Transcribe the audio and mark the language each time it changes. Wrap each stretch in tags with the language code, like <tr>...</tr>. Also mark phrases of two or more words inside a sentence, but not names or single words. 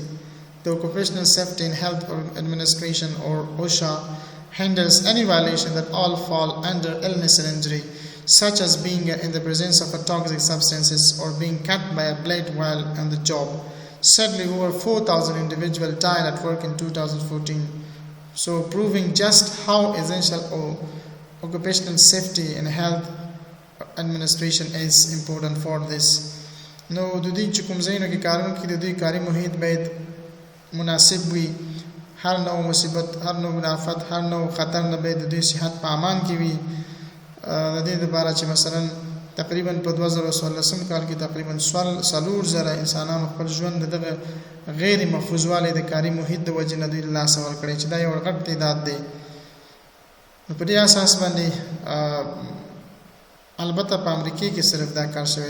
<en>The Occupational Safety and Health Administration, or OSHA, handles any violation that all fall under illness and injury, such as being in the presence of toxic substances or being cut by a blade while on the job. Sadly, over 4,000 individuals died at work in 2014. So proving just how essential occupational safety and health administration is important for this.</en> <ps>No, د دې چې کوم ځایونو کې کارونه کوي د دوی کاري محیط باید مناسب وي. هر نوع مصیبت، هر نوع آفت، هر نوع خطر نه باید د دوی صحت په امان کې وي. د دې لپاره چې مثلا تقریبا په 2014 کال کې تقریبا 4,000 انسانانو خپل ژوند دغه غیر محفوظ والی د کاري محیط د وجې نه دوی له لاسه ورکړی چې دا یو غټ تعداد دی. نو په دې اساس باندې البته په امریکا کې صرف دا کار شوی.</ps>